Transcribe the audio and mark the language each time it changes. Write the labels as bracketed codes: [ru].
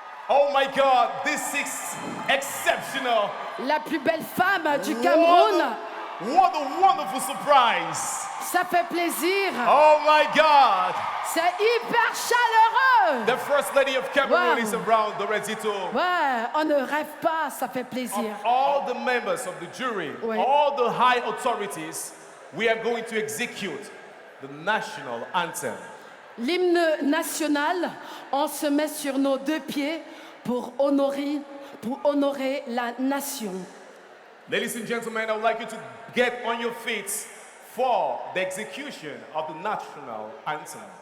[en] Oh my God, this is exceptional. [fr] La plus belle femme du Cameroun. [en] What a wonderful surprise. [fr] Ça fait plaisir. [en] Oh my God. [fr] C'est hyper chaleureux. [en] The First Lady of Cameroon Wow. is around the Redito. [fr] Ouais, on ne rêve pas, ça fait plaisir. [en] Of all the members of the jury, [fr] Ouais. [en] all the high authorities, we are going to execute the national anthem. [fr] L'hymne national, on se met sur nos deux pieds pour honorer la nation. [en] Ladies and gentlemen, I would like you to get on your feet for the execution of the national anthem.